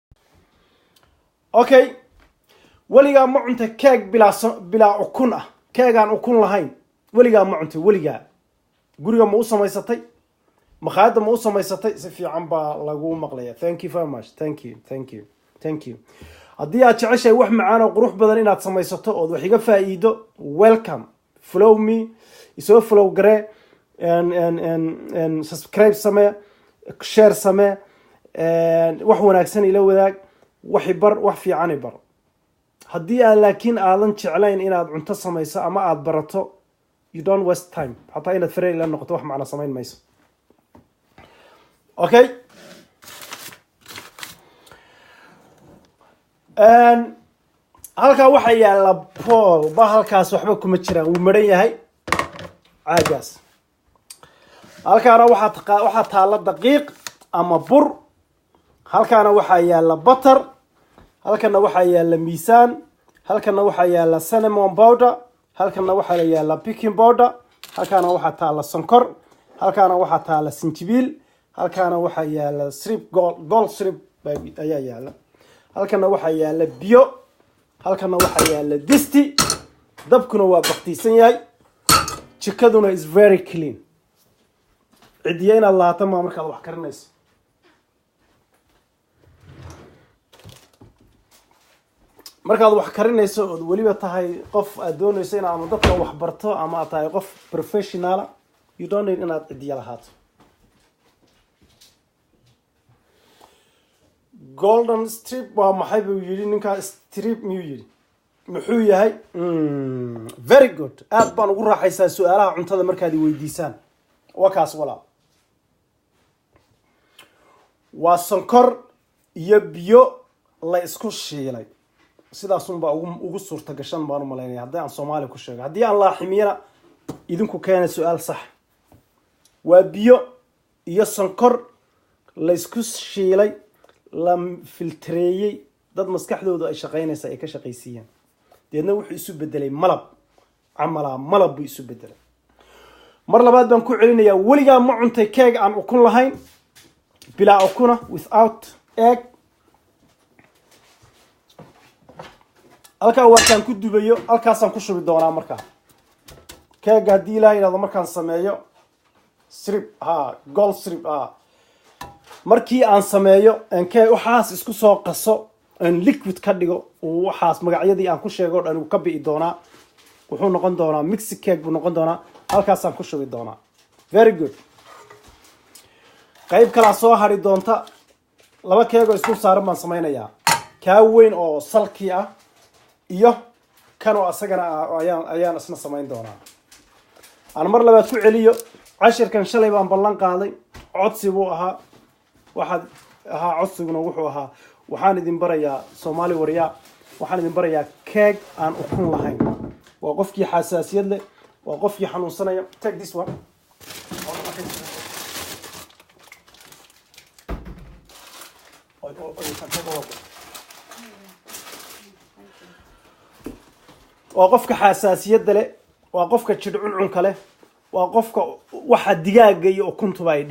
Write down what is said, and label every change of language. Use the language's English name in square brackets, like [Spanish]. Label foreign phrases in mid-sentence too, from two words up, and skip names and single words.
[Somali] okay weligaa ma cunta keeg bilaa ukun ah keegaan ukun lahayn weligaa ma cuntay weligaa guriga ma u samaysatay makhaayadda ma u samaysatay si fiican baa lagu maqlaya [English] thank you very much thank you [Somali] haddii aad jeceshahay wax macaan oo qurux badan inaad samaysato ood wax iga faa'iido [English] welcome follow me [Somali] isoo follow garee [English] and subscribe [Somali] samee share samee wax wanaagsan ila wadaag waxi bar wax fiican bar haddii aan laakiin aadan jeclayn inaad cunto samayso ama aad barato [English] you don't waste time [Somali] hataa inaad farey la noqoto wax macna samayn mayso okay halkaa waxaa yaala Paul ba halkaas waxba kuma jiraan wuu maran yahay caagaas halkaana waxaa taala daqiiq ama bur halkaana waxaa yaala butter halkana waxaa yaala miisaan halkana waxaa yaala [English] cinnamon powder [Somali] halkana waxaa yaala [English] baking powder [Somali] halkaana waxaa taala sonkor halkaana waxaa taala sinjibiil halkaana waxaa yaala [English] syrup gold syrup [Somali] ayaa yaala halkana waxaa yaala biyo halkana waxaa yaala disti dabkuna waa baqtiisan yahay jikaduna [English] is very clean [Somali] cidiya inaad lahaata ma markaad wax karinayso markaad wax karinayso oo waliba tahay qof aad doonayso inaad ama dadka wax barto ama aad tahay qof professional [English] you don't need [Somali] inaad cidiya lahaato [English] golden strip [Somali] waa maxay buu yiri ninka strip miyuu yiri muxuu yahay [English] very good [Somali] aad baan ugu raaxaysaa su'aalaha cuntada markaad weydiisaan wakaas walaal waa sonkor iyo biyo la isku shiilay sidaas un baa ugu suurta gashan baan u maleynaya haddii aan Soomaali ku sheego haddii aan laaximiyana idinku keena su'aal sax waa biyo iyo sonkor la isku shiilay la filtreeyay dad maskaxdoodu ay shaqeynaysa ay ka shaqeysiyeen deedna wuxuu isu bedelay malab buu isu bedelay mar labaad baan ku celinayaa weligaa ma cuntay keeg aan ukun lahayn bilaa ukuna [English] without egg [Somali] halkaa waakaan ku dubayo halkaasaan ku shubi doonaa markaa keega haddii ilaahay yidhahdo markaan sameeyo [English] strip gold strip [Somali] markii aan sameeyo keeg waxaas isku soo qaso liquid ka dhigo waxaas magacyadii aan ku sheego oo dhan uu ka bi'i doonaa wuxuu noqon doonaa [English] mixed cake [Somali] buu noqon doonaa halkaasaan ku shubi doonaa [English] very good [Somali] qayb kala soo hari doonta laba keego isku saaran baan samaynayaa kaa weyn oo salki ah iyo kan oo asagana ayaan isna samayn doonaa aan mar labaad ku celiyo cashirkan shalay baan ballan qaaday codsi buu ahaa waxaad ahaa codsiguna wuxuu ahaa waxaan idin barayaa Soomaali wariyaa waxaan idin barayaa keeg aan ukun lahayn waa qofkii xasaasiyad leh waa qofkii xanuunsanaya [English] take this one [Somali] waa qofka xasaasiyadda leh waa qofka jidhcuncunka leh waa qofka waxa digaaga iyo ukuntuba ay